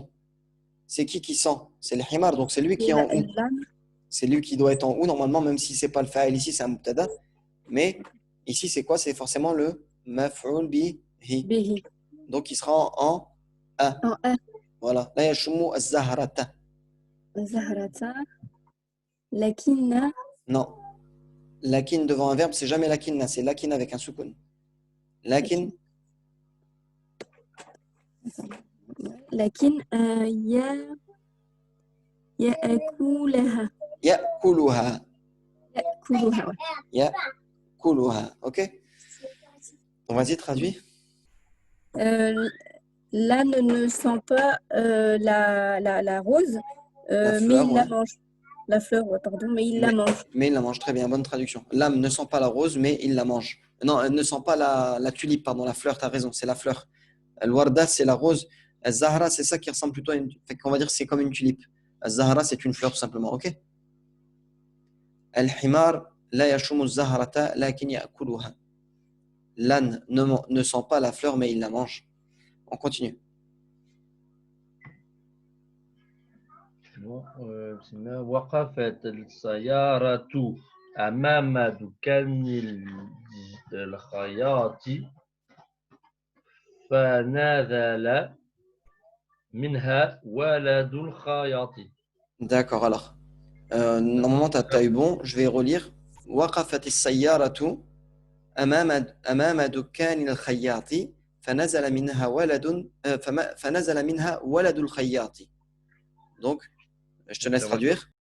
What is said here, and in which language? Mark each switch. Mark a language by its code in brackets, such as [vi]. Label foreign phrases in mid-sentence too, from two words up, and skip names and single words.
[fr] C'est qui sent? C'est le himar, donc c'est lui qui est en ou. C'est lui qui doit être en ou normalement, même si c'est pas le fa'il ici, c'est un mubtada. Mais ici, c'est quoi? C'est forcément le [ar] مفعول به. [fr] Donc il sera en a. en a. [ar] Voilà. لا يشم الزهرة. زهرة لكنّ, [fr] Non. Lakin devant un verbe, c'est jamais lakinna, c'est lakin avec un soukoun. [ar] Lakin, لكن يأكلها, ya'kuluha. ya'kuluha, [fr] ouais. Ya'kuluha. Ok? On va-y, traduit. L'âne ne sent pas la rose, La mais fleur, il la ouais. mange. La fleur, ouais, pardon, mais il la mange. Mais il la mange, très bien, bonne traduction. L'âme ne sent pas la rose, mais il la mange. Non, elle ne sent pas la tulipe, pardon, la fleur, tu as raison, c'est la fleur. Al-warda, c'est la rose. Al-zahra, c'est ça qui ressemble plutôt à une. On va dire que c'est comme une tulipe. Al-zahra, c'est une fleur, tout simplement, ok? [ar] الحمار لا يشم زهرة لكن يأكلها. [fr] L'âne ne sent pas la fleur, mais il la mange. On continue. [ar] وقفت السيارة أمام دكان الخياط فنزل منها ولد الخياط. [fr] D'accord, alors. Normalement, tu as eu bon. Je vais relire. [ar] وقفت السيارة أمام دكان الخياط فنزل منها ولد الخياط. [fr] Donc, je te laisse traduire.